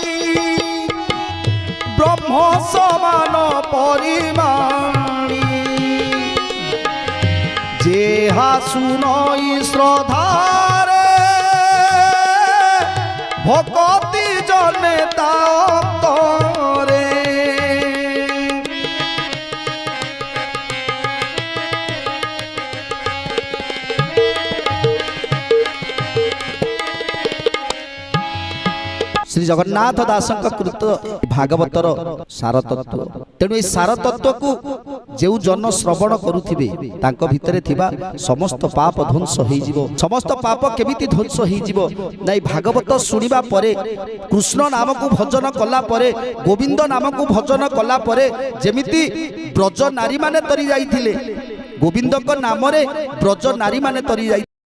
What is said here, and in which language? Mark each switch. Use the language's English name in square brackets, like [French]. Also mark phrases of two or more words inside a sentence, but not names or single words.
[Odia] ବ୍ରହ୍ମ ସମାନ ପରିମାଣୀ ଯେହା ଶୁଣଇ ଶ୍ରଦ୍ଧାରେ ଭକ୍ତି ଜନେ ତାରେ ଶ୍ରୀ ଜଗନ୍ନାଥ ଦାସଙ୍କ କୃତ ଭାଗବତର ସାର ତତ୍ତ୍ୱ ତେଣୁ ଏ ସାର ତତ୍ତ୍ୱ କୁ ଯେଉଁ ଜନ ଶ୍ରବଣ କରୁଥିବେ ତାଙ୍କ ଭିତରେ ଥିବା ସମସ୍ତ ପାପ ଧ୍ୱଂସ ହୋଇ ଯିବ ସମସ୍ତ ପାପ କେମିତି ଧ୍ୱଂସ ହୋଇ ଯିବ ନା ଭାଗବତ ଶୁଣିବା ପରେ କୃଷ୍ଣ ନାମ କୁ ଭଜନ କଲା ପରେ ଗୋବିନ୍ଦ ନାମ କୁ ଭଜନ କଲା ପରେ ଯେମିତି ବ୍ରଜ ନାରୀ ମାନେ ତରି ଯାଇଥିଲେ ଗୋବିନ୍ଦ କୁ ନାମ ରେ ବ୍ରଜ ନାରୀ ମାନେ ତରି ଯାଇ